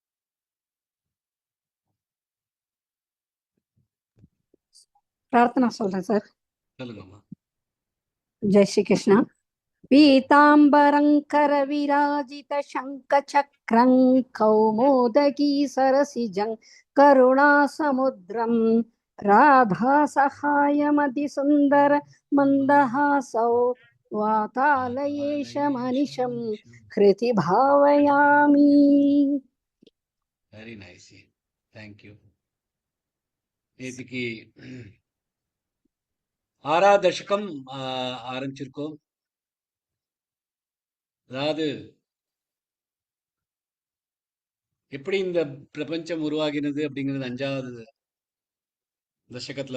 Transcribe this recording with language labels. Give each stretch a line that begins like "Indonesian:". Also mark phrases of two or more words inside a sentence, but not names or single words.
Tamil: பிரார்த்தனா சொல்றேன் சார். சொல்லுங்கம்மா.
Hindi: जय श्री कृष्णा.
Sanskrit: पीताम्बरङ्कर विराजित शङ्ख चक्रं कौमोदकी सरसिजं करुणा समुद्रम् राधा सहायमतिसुन्दर मन्दहासौ वातालयेश मनिशं हृदि भावयामि.
English: Very nice. Thank you.
Tamil: நேற்றுக்கு 6வது தசகம் ஆரம்பிச்சிருக்கோம். அதாவது எப்படி இந்த பிரபஞ்சம் உருவாகினது அப்படிங்கிறது 5வது தசகத்துல